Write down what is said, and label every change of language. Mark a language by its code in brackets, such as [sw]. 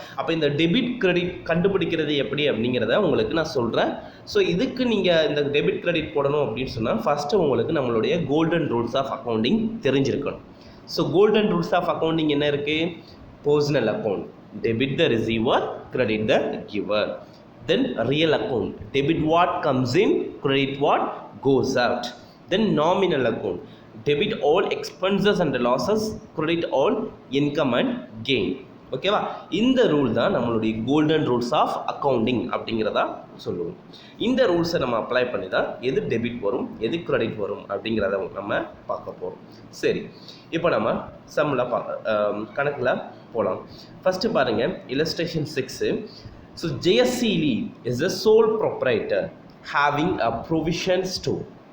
[ta] அப்போ இந்த debit credit கண்டுபிடிக்கிறது எப்படி அப்படிங்கிறத உங்களுக்கு நான் சொல்கிறேன். ஸோ இதுக்கு நீங்கள் இந்த டெபிட் கிரெடிட் போடணும் அப்படின்னு சொன்னால் ஃபஸ்ட்டு உங்களுக்கு நம்மளுடைய கோல்டன் ரூல்ஸ் ஆஃப் அக்கௌண்டிங் தெரிஞ்சிருக்கணும். [en] so golden rules of accounting [ta] என்ன இருக்குது? [en] Personal account, debit the receiver, credit the giver. Then real account, debit what comes in, credit what goes out. Then nominal account, debit all expenses and losses, credit all income and gain. [ta] ஓகேவா? இந்த rule தான் நம்மளுடைய golden rules of accounting அப்படிங்கிறதா சொல்லுவோம். இந்த ரூல்ஸை நம்ம apply பண்ணி தான் எது டெபிட் வரும், எது கிரெடிட் வரும் அப்படிங்கிறத நம்ம பார்க்க போகிறோம். சரி, இப்போ நம்ம சம்மில் கணக்கில் போகலாம். [en] First பாருங்கள், illustration 6. So JSC Lee is the sole proprietor having a provision store.